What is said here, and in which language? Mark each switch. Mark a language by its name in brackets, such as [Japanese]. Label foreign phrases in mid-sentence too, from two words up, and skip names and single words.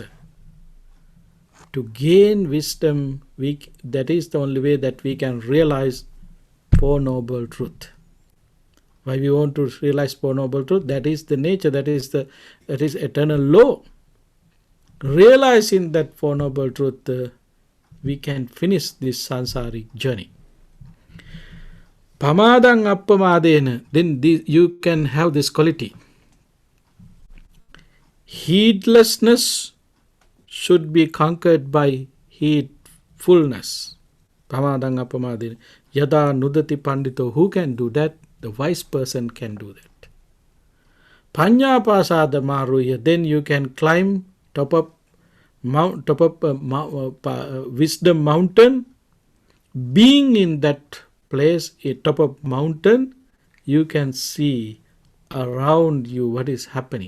[English] To gain wisdom, that is the only way that we can realize Four Noble Truth. Why we want to realize Four Noble Truth? That is the nature, that is eternal law. Realizing that Four Noble Truth, we can finish this sansaric journey. [Pali] Pamadang appamadena, [English] then you can have this quality. Heedlessness should be conquered by heedfullness. [Pali] Pamadang appamadena. Yada nudati pandito. [English] Who can do that? The wise person can do that. [Pali] Panya pasada maruya. [English] Then you can climb top up wisdom mountain. Being in that place, a top of mountain, you can see around you what is happening.